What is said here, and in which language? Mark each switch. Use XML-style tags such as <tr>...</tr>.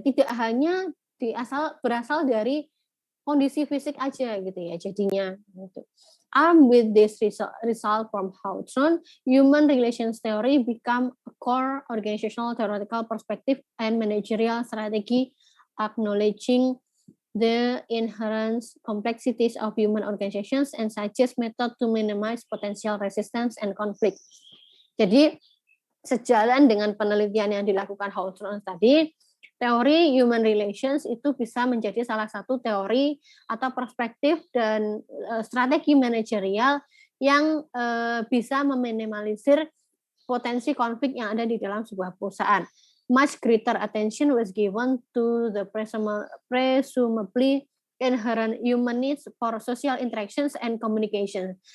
<id>Tidak hanya berasal dari kondisi fisik aja gitu ya jadinya gitu.</id> <en>Armed with this result from Hawthorne, human relations theory become a core organizational theoretical perspective and managerial strategy, acknowledging the inherent complexities of human organizations and suggest method to minimize potential resistance and conflict.</en> <id>Jadi sejalan dengan penelitian yang dilakukan Hawthorne tadi, teori human relations itu bisa menjadi salah satu teori atau perspektif dan strategi manajerial yang bisa meminimalisir potensi konflik yang ada di dalam sebuah perusahaan.</id> <en>Much greater attention was given to the presumably inherent human needs for social interactions and communication.</en>